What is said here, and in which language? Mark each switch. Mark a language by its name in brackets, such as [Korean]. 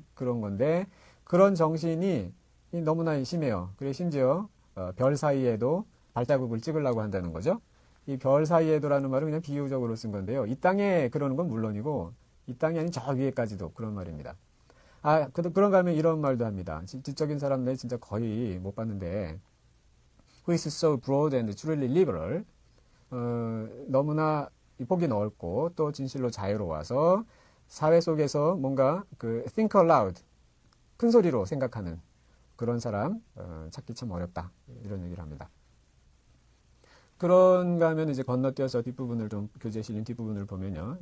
[Korean] 그런 건데 그런 정신이 너무나 심해요. 그래 심지어 별 사이에도 발자국을 찍으려고 한다는 거죠. 이 별 사이에도라는 말은 그냥 비유적으로 쓴 건데요. 이 땅에 그러는 건 물론이고 이 땅이 아닌 저 위에까지도 그런 말입니다. 그런가 하면 이런 말도 합니다. 지적인 사람들 진짜 거의 못 봤는데 [English] Who is so broad and truly liberal? [Korean] 너무나 폭이 넓고 또 진실로 자유로워서 사회 속에서 뭔가 [English] think aloud, [Korean] 큰 소리로 생각하는 그런 사람 찾기 참 어렵다. 이런 얘기를 합니다. 그런가 하면 이제 건너뛰어서 뒷부분을 좀 교재에 실린 뒷부분을 보면요.